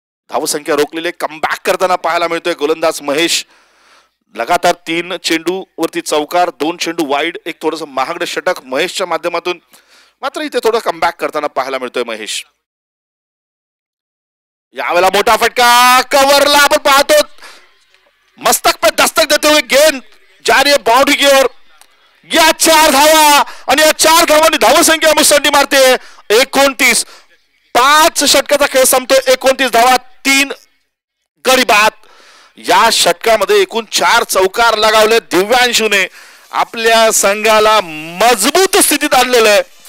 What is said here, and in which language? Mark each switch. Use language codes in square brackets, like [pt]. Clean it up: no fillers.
[mr] धावसंख्या रोखलेले कमबॅक करताना पाहायला मिळतोय गोलंदाज महेश. लगातार 3 चेंडू वरती चौकार, 2 चेंडू वाईड, एक थोडस महागडं षटक महेशच्या माध्यमातून. मात्र इथे थोडं कमबॅक करताना पाहायला मिळतोय महेश. यावेळेला मोठा फटका कव्हरला आपण पाहतो. [hi] मस्तक पे दस्तक देते हुए गेंद जा रही है बाउंड्री की ओर. [mr] या 4 धावा आणि या 4 धावांनी धावसंख्या मुसंडी मारते 29. 5 षटकाचा खेळ संपतो. 29 धावा, 3 गडी बाद. या षटकामध्ये एकूण 4 चौकार लगावले. दिव्यांशूने आपल्या संघाला मजबूत स्थितीत आणलेलं आहे.